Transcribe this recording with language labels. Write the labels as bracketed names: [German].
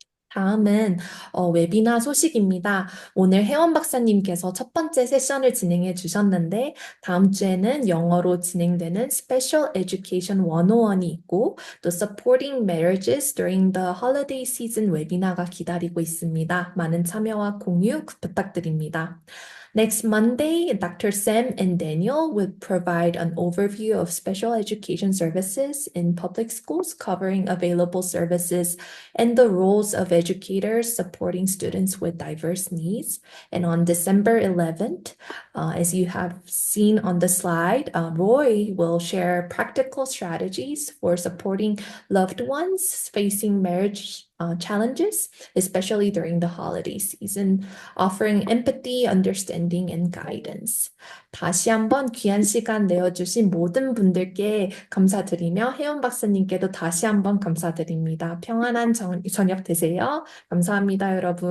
[Korean] 다음은 웨비나 소식입니다. 오늘 혜원 박사님께서 첫 번째 세션을 진행해 주셨는데 다음 주에는 영어로 진행되는 Special Education 101이 있고 또 Supporting Marriages During the Holiday Season 웨비나가 기다리고 있습니다. 많은 참여와 공유 부탁드립니다. [English] Next Monday, Dr. Sam and Daniel will provide an overview of special education services in public schools, covering available services and the roles of educators supporting students with diverse needs. And on December 11th, as you have seen on the slide, Roy will share practical strategies for supporting loved ones facing marriage challenges, especially during the holiday season, offering empathy, understanding, and guidance. [Korean] 다시 한번 귀한 시간 내어주신 모든 분들께 감사드리며 혜원 박사님께도 다시 한번 감사드립니다. 평안한 저녁 되세요. 감사합니다, 여러분.